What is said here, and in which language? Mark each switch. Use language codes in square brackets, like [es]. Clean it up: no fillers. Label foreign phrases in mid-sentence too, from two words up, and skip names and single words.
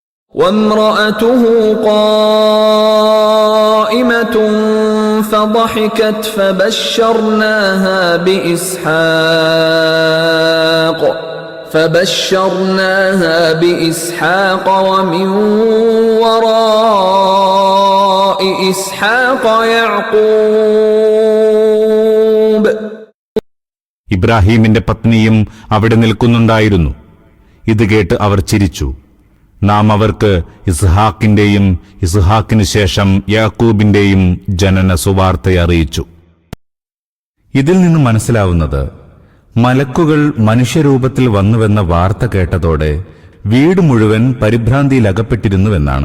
[ar] وامرأته قائمة فضحكت فبشرناها بإسحاق ومن وراء إسحاق يعقوب. [ml] ഇബ്രാഹീമിന്റെ പത്നിയും അവിടെ നിൽക്കുന്നുണ്ടായിരുന്നു. ഇത് കേട്ട് അവർ ചിരിച്ചു. നാം അവർക്ക് ഇസ്ഹാക്കിന്റെയും ഇസ്ഹാക്കിന് ശേഷം യാക്കൂബിന്റെയും ജനന സുവാർത്തയറിയിച്ചു. ഇതിൽ നിന്ന് മനസ്സിലാവുന്നത്, മലക്കുകൾ മനുഷ്യരൂപത്തിൽ വന്നുവെന്ന വാർത്ത കേട്ടതോടെ വീട് മുഴുവൻ പരിഭ്രാന്തിയിലകപ്പെട്ടിരുന്നുവെന്നാണ്.